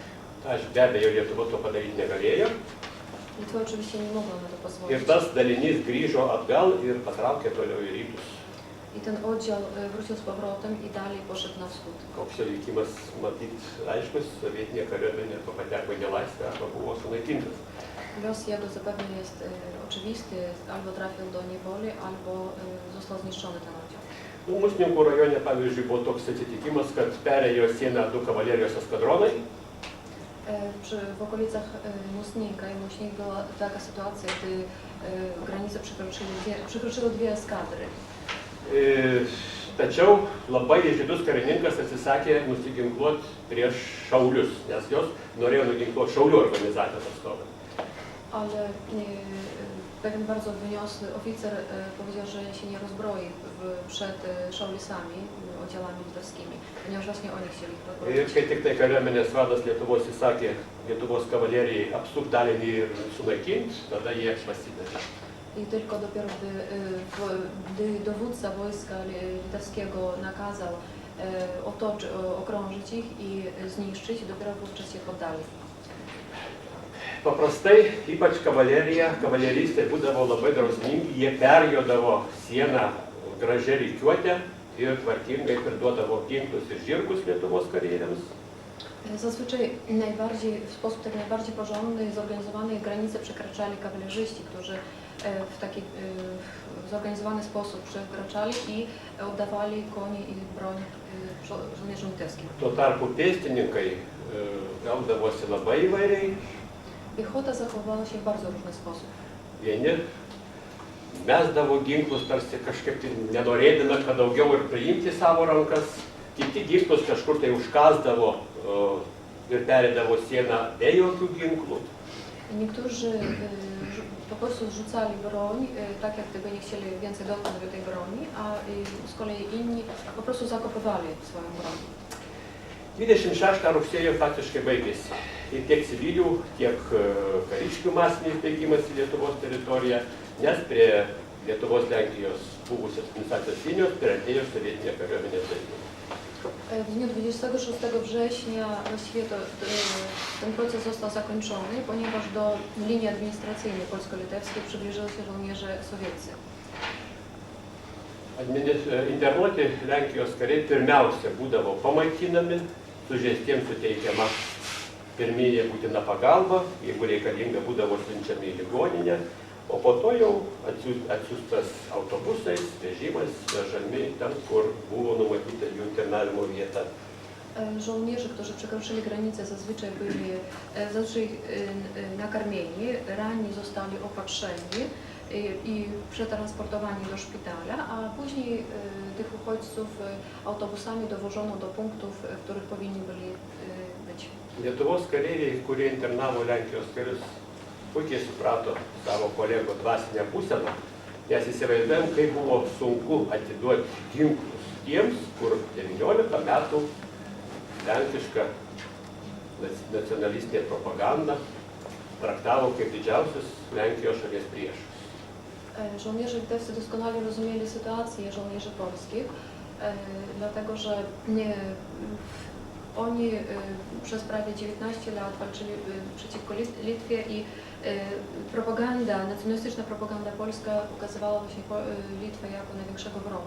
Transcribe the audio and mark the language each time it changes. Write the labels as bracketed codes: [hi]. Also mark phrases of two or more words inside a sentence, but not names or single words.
[lt] Aš be abejo Lietuva to padaryti negalėjo. [pl] Litwa oczywiście nie mogła na to pozwolić. [lt] Ir tas dalinys grįžo atgal ir patraukė toliau į rytus. [pl] I ten oddział wrócił z powrotem i dalej poszedł na wschód. [lt] Koks jo likimas matyt aiškus, sovietinė kariuomenė pateko į nelaisvę arba buvo sunaikintas. [pl] Los jego zapewne jest oczywisty, albo trafił do niewoli, albo został zniszczony ten oddział. [lt] Musninkų rajone, pavyzdžiui, buvo toks atsitikimas, kad perėjo sieną du kavalerijos eskadronai. [pl] W okolicach Musninka i Muśnik była taka sytuacja, gdy granice przekroczyły dwie eskadry. [lt] Tačiau labai žydus karininkas atsisakė nusiginkluoti prieš šaulius, nes jos norėjo nuginkluoti šaulių organizacijos atstovai. [pl] Ale pewien bardzo wyniosły oficer powiedział, że się nie rozbroi przed szaulisami, oddziałami litewskimi, ponieważ właśnie oni chcieli ich rozbroić. [lt] Ir kai tik tai kariuomenės vadas Lietuvos įsakė Lietuvos kavalerijai apsukti dalinį ir sunaikinti, tada jie pasidavė. [pl] I tylko dopiero gdy dowódca wojska litewskiego nakazał okrążyć ich i zniszczyć, dopiero wówczas się poddali. [lt] Paprastai, ypač kavaleristai būdavo labai drausmingi, jie perjodavo sieną gražia rikiuote ir tvarkingai priduodavo ginklus ir žirgus Lietuvos kareiviams. [pl] Zazwyczaj w sposób tak najbardziej porządny i zorganizowany granice przekraczali kawalerzyści, którzy w taki zorganizowany sposób przekraczali i oddawali konie i broń żołnierzom litewskim. [lt] Tuo tarpu pėstininkai gaudavosi labai įvairiai. [pl] Piechota zachowała się w bardzo różny sposób. [lt] Vieni mesdavo ginklus tarsi kažkaip nenorėdami, kad daugiau ir priimti savo rankas, kiti ginklus kažkur tai užkasdavo ir perėdavo sieną be jokių ginklų. [pl] Niektórzy po prostu zrzucali broń, tak jak gdyby nie chcieli więcej dotknąć do tej broni, a z kolei inni po prostu zakopywali swoją broń. [lt] 26 rugsėjo faktiškai baigėsi. Ir tiek civilių, tiek kariškių masinis bėgimas į Lietuvos teritoriją, nes prie Lietuvos-Lenkijos buvusios administracijos linijos priartėjo sovietinė kariuomenės dalis. [pl] W dniu 26 września właściwie ten proces został zakończony, ponieważ do linii administracyjnej polsko-litewskiej przybliżyły się żołnierze sowieccy. [lt] Internuoti Lenkijos kariai pirmiausia būdavo pamaitinami, sužeistiems suteikiama pirminė būtina pagalba, jeigu reikalinga būdavo siunčiami į ligoninę, o po to jau atsiųstas autobusais, vežimais, vežami ten, kur było numatyta jų internavimo vieta. [pl] Żołnierze, którzy przekroczyli granicę, zazwyczaj byli nakarmieni, ranni zostali opatrzeni i przetransportowani do szpitala, a później tych uchodźców autobusami dowożono do punktów, w których powinni byli być. [lt] Lietuvos kareiviai, kurie internavo Lenkijos karius, puikiai suprato savo kolego dvasinę būseną, nes įsivaizduojam, kaip buvo sunku atiduoti ginklus tiems, kur 19 metų lenkiška nacionalistinė propaganda traktavo kaip didžiausius Lenkijos šalies priešus. [pl] Żołnierze litewscy doskonale rozumieli sytuację żołnierzy polskich, dlatego że oni przez prawie 19 lat walczyli przeciwko Litwie i nacjonalistyczna propaganda polska ukazywała właśnie Litwę jako największego wroga.